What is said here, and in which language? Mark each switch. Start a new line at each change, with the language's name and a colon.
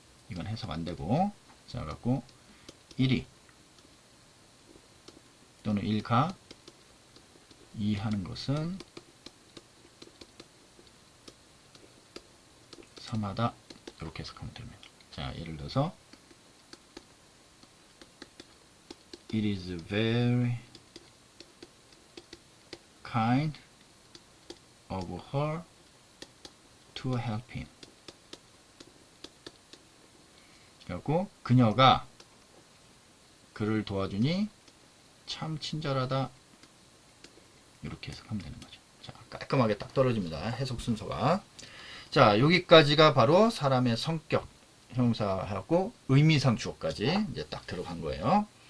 Korean: 이건 해석 안 되고. 자, 갖고 1이 또는 1가 이해하는 것은 삼하다. 이렇게 해석하면 됩니다. 자, 예를 들어서
English: It is very kind of her to help him.
Korean: 그리고 그녀가 그를 도와주니 참 친절하다. 이렇게 해석하면 되는 거죠. 자, 깔끔하게 딱 떨어집니다. 해석 순서가. 자, 여기까지가 바로 사람의 성격 형용사하고 의미상 주어까지 이제 딱 들어간 거예요.